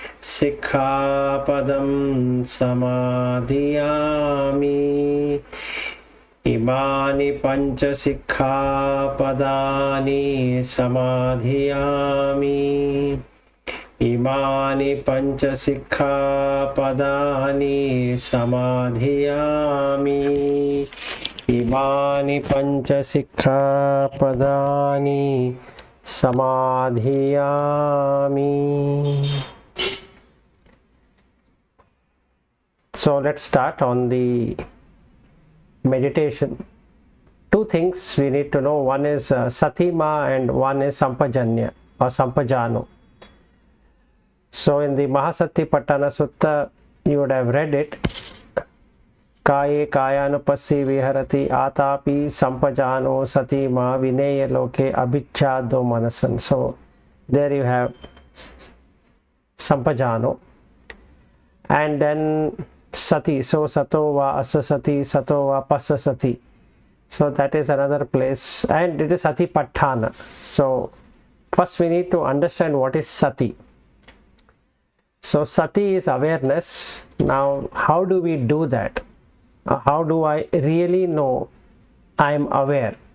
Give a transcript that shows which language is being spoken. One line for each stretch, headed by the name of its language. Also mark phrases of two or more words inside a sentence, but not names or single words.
Pali: Sikkhapadam samadhiyami, imāni panca sikkhapadāni samadhiyami, imāni panca sikkhapadāni samadhiyami, imāni panca sikkhapadāni samadhiyami.
English: So let's start on the meditation. Two things we need to know. One is satimā and one is sampajāno or sampajāno. So in the Mahasatipatthana Sutta, you would have read it.
Pali: Kāye kāyanupassi viharati ātāpi sampajāno satimā vinaya loke abhicchādo manasan.
English: So there you have sampajāno. And then sati.
Pali: So sato va asasati, sato va pasasati.
English: So that is another place. And it is satipatthana. So first we need to understand what is sati. So sati is awareness. Now how do we do that? How do I really know I am aware?